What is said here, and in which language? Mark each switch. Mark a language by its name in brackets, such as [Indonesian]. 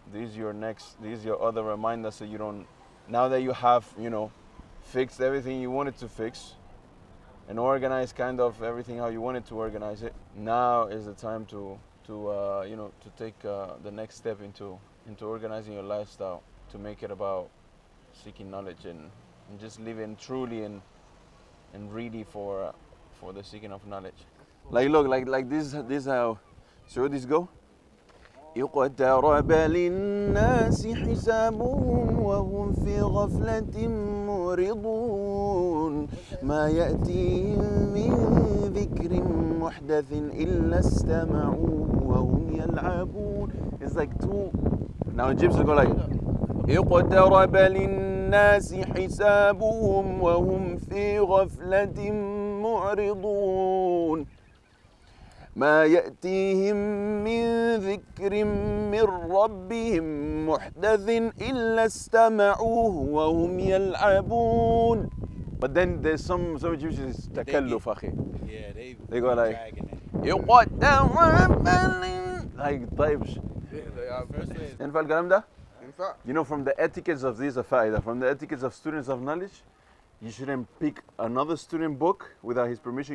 [English] This is your other reminder, so you don't, now that you have, fixed everything you wanted to fix and organized kind of everything how you wanted to organize it, now is the time to take the next step into organizing your lifestyle, to make it about seeking knowledge and just living truly and really for the seeking of knowledge. Like look, like this how Saudis go. [Arabic] اقترب للناس حسابهم وهم في غفلة معرضون ما يأتيهم من ذكر محدث إلا استمعوه وهم يلعبون. [English] It's like two. Now Egyptians go like [Arabic] اقترب للناس حسابهم وهم في غفلة معرضون ما يأتيهم من ذكر من ربهم محدث إلا استمعوه وهم يلعبون. [English] But then there's some Egyptians [Arabic] تكلف أخي. [English] Yeah, they go like like [Arabic] طيب ينفع الكلام ده؟ [English] From the etiquettes of these faida, from the etiquettes of students of knowledge, you shouldn't pick another student book without his permission.